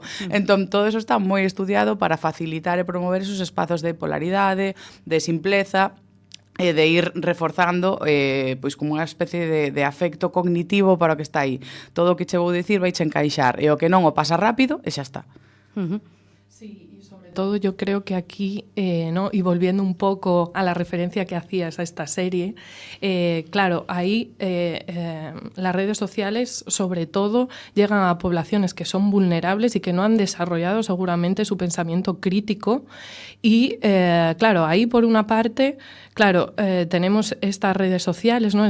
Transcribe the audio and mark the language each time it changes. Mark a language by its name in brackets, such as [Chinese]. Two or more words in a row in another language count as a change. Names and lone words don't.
[Galician] Entón, todo eso está moi estudiado para facilitar e promover esos espazos de polaridade, de simpleza, e de ir reforzando pois como unha especie de afecto cognitivo para o que está aí. Todo o que che vou dicir vai che encaixar, e o que non o pasa rápido e xa está. [Spanish] Sí, y sobre todo yo creo que aquí, ¿no? Y volviendo un poco a la referencia que hacías a esta serie, claro, ahí las redes sociales sobre todo llegan a poblaciones que son vulnerables y que no han desarrollado seguramente su pensamiento crítico y claro, ahí por una parte, claro, tenemos estas redes sociales, ¿no?